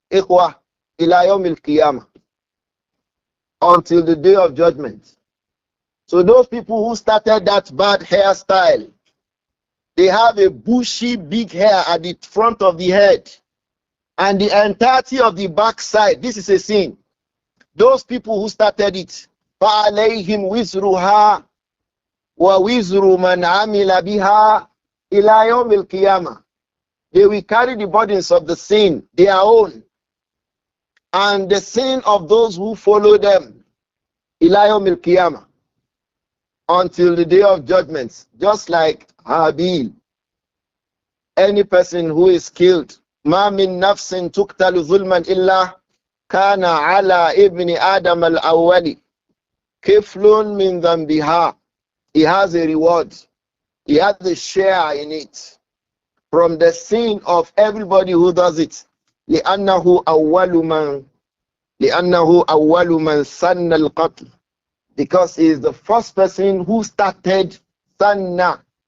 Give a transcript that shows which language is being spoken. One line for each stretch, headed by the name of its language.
Arabic: Ikhwa ila yawmil qiyamah,
English: until the day of judgment. So those people who started that bad hairstyle, they have a bushy big hair at the front of the head and the entirety of the back side. This is a sin. Those people who started it,
Arabic: فَعَلَيْهِمْ وِزْرُهَا وَوِزْرُ مَنْ عَمِلَ بِهَا إِلَى يَوْمِ الْقِيَامَةِ.
English: They will carry the burdens of the sin, their own, and the sin of those who follow them,
Arabic: إِلَى يَوْمِ الْقِيَامَةِ,
English: until the day of judgment. Just like Habil, any person who is killed,
Arabic: مَا مِن نَفْسٍ تُقْتَلُ ظُلْمًا إِلَّا كَانَ عَلَى إِبْنِ آدَمَ الْأَوَّلِ كِفْلٌ مِنْ ذَنْبِهَا.
English: He has a reward. He has a share in it from the sin of everybody who does it.
Arabic: لِأَنَّهُ أَوَّلُ مَنْ سَنَّ الْقَتْلِ.
English: Because he is the first person who started sanna.